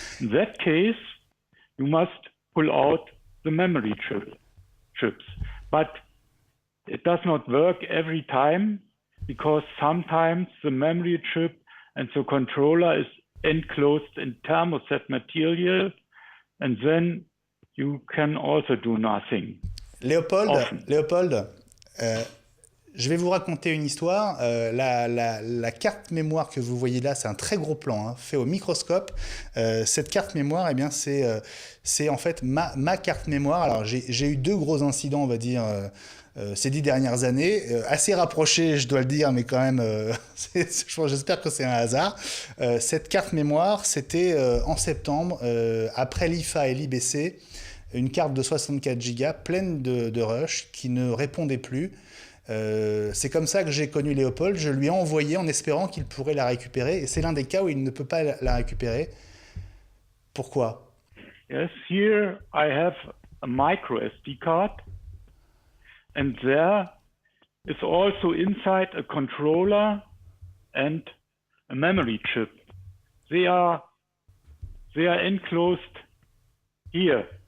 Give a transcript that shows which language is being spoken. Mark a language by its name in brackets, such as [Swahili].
[English] In that case, you must pull out the memory chips. But it does not work every time, because sometimes the memory chip and the controller is enclosed in thermoset material, and then you can also do nothing. [French] Léopold, je vais vous raconter une histoire. La carte mémoire que vous voyez là, c'est un très gros plan, hein, fait au microscope. Cette carte mémoire, eh bien, c'est en fait ma carte mémoire. Alors, j'ai eu 2 gros incidents, on va dire, ces 10 dernières années, assez rapprochés, je dois le dire, mais quand même, j'espère que c'est un hasard. Cette carte mémoire, c'était en septembre, après l'IFA et l'IBC, une carte de 64 Go pleine de rush qui ne répondait plus. C'est comme ça que j'ai connu Léopold. Je lui ai envoyé en espérant qu'il pourrait la récupérer, et c'est l'un des cas où il ne peut pas la récupérer. Pourquoi? [English] Yes, here I have a micro SD card, and there is also inside a controller and a memory chip. They are enclosed here.